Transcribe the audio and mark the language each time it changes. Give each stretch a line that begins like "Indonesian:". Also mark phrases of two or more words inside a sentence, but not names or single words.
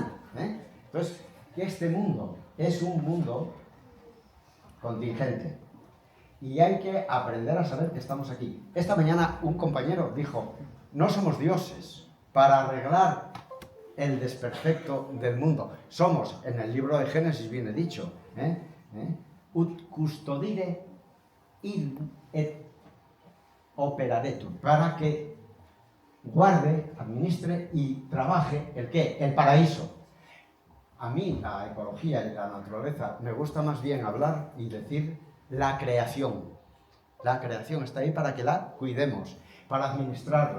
Spanish: Entonces, que este mundo es un mundo contingente. Y hay que aprender a saber que estamos aquí. Esta mañana un compañero dijo, no somos dioses para arreglar el desperfecto del mundo. Somos, en el libro de Génesis viene dicho,
Latin: ut custodire et operaretur,
Spanish: para que guarde, administre y trabaje ¿el qué? El paraíso. A mí la ecología y la naturaleza me gusta más bien hablar y decir la creación. La creación está ahí para que la cuidemos, para administrarla.